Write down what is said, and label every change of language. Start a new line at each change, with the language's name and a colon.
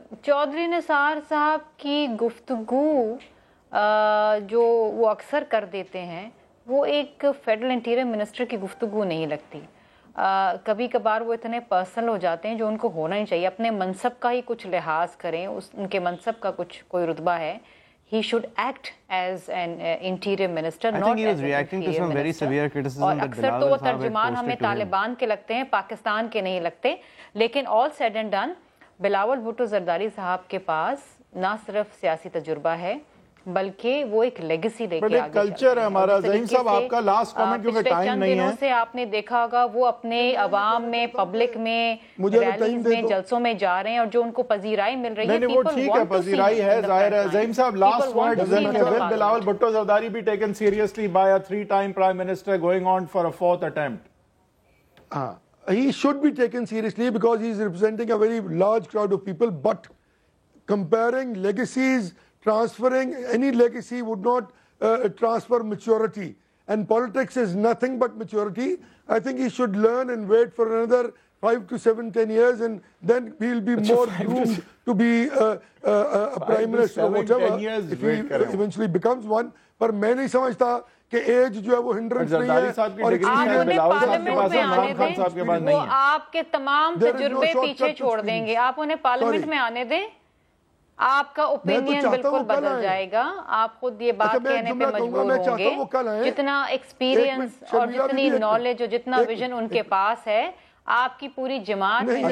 Urdu: چودھری نثار صاحب کی گفتگو جو وہ اکثر کر دیتے ہیں وہ ایک فیڈرل انٹیریئر منسٹر کی گفتگو نہیں لگتی. کبھی کبھار وہ اتنے پرسنل ہو جاتے ہیں جو ان کو ہونا ہی چاہیے. اپنے منصب کا ہی کچھ لحاظ کریں, ان کے منصب کا کچھ کوئی رتبہ ہے.
English: He should act as an interior minister, not as an interior minister.
Urdu: اور اکثر تو وہ ترجمان ہمیں طالبان کے لگتے ہیں, پاکستان کے نہیں لگتے. لیکن
English: all said and done,
Urdu: Bilawal Bhutto Zardari صاحب کے پاس نہ صرف سیاسی تجربہ ہے بلکہ وہ ایک لیگیسی دے کے آگے کلچر ہے ہمارا. ظہیم صاحب آپ کا لاسٹ کامنٹ کیونکہ ٹائم نہیں ہے. دنوں سے آپ نے دیکھا ہوگا وہ اپنے عوام میں, پبلک میں, ریلیز میں, جلسوں میں جا رہے ہیں اور جو ان کو پذیرائی مل رہی ہے. نہیں وہ ٹھیک ہے, پذیرائی ہے, ظاہر ہے.
English: ظہیم صاحب last word, will Bilawal Bhutto Zardari be taken seriously by a 3-time prime minister going on for a 4th attempt? He should be taken seriously because he is representing a very large crowd of people, but comparing legacies, transferring any legacy would not transfer maturity, and politics is nothing but maturity. I think he should learn and wait for another 5 to 7, 10 years, and then he'll be more groomed to be a prime minister or whatever if he eventually becomes one.
Urdu: پر میں نہیں سمجھتا کہ age جو ہے وہ hindrance نہیں ہے. اور آپ انہیں پارلیمنٹ میں آنے دیں, وہ آپ کے تمام تجربے پیچھے چھوڑ دیں گے. آپ انہیں پارلیمنٹ میں آنے دیں, آپ کا اوپینین بالکل بدل جائے گا. آپ خود یہ بات کہنے پہ مجبور ہوں گے. جتنا ایکسپیرینس اور جتنی نالج اور جتنا ویژن ان کے پاس ہے, آپ کی پوری جماعت